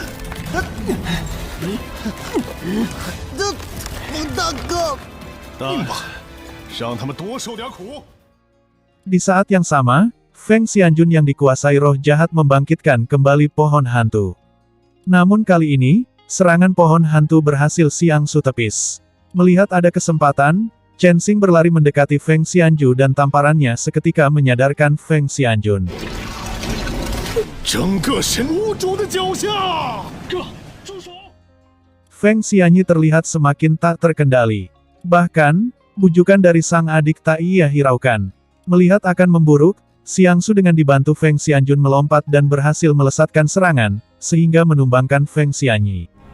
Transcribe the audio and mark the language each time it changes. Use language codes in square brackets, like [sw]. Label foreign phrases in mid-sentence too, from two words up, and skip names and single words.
[id] Di saat yang sama, Feng Xianjun yang dikuasai roh jahat membangkitkan kembali pohon hantu. Namun kali ini, serangan pohon hantu berhasil Xiangsu tepis. Melihat ada kesempatan, Chen Xing berlari mendekati Feng Xianjun dan tamparannya seketika menyadarkan Feng Xianjun. [zh] 整个神无主的脚下！哥，住手！ [id] Feng Xianyi terlihat semakin tak terkendali. Bahkan, bujukan dari sang adik tak ia hiraukan. Melihat akan memburuk, Xiangsu dengan dibantu Feng Xianjun melompat dan berhasil melesatkan serangan, sehingga menumbangkan Feng Xianyi.